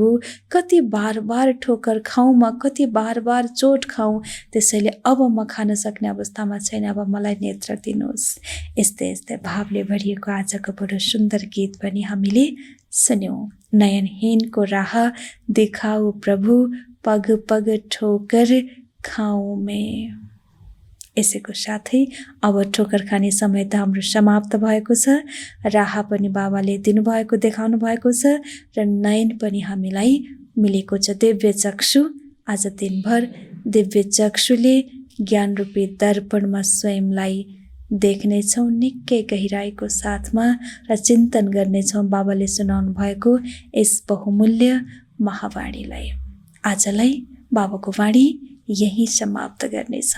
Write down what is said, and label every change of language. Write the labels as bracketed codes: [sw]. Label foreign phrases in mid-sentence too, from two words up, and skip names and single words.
[ne] कति बार बार ठोकर खाउँ म, कति बार बार चोट खाउँ, त्यसैले अब म खान सक्ने अवस्थामा छैन, अब मलाई नेत्र दिनुहोस्। यस्तै यस्तै भावले भरिएको आजको बडो सुन्दर गीत पनि हामीले सुन्यौँ। [hi] नयनहीनको राह देखाऊ प्रभु, पग पग ठोकर खाऊँ मैं। [ne] यसैको साथै अब ठोकर खाने समय त हाम्रो समाप्त भएको छ। राह पनि बाबाले दिनुभएको देखाउनु भएको छ र नयन पनि हामीलाई मिलेको छ। दिव्य चक्षु आज दिनभर दिव्य चक्षुले ज्ञान रूपी दर्पणमा स्वयंलाई देख्नेछौँ निकै गहिराईको साथमा र चिन्तन गर्नेछौँ बाबाले सुनाउनु भएको यस बहुमूल्य महावाणीलाई। आजलाई बाबाको वाणी यही समाप्त गर्नेछौँ।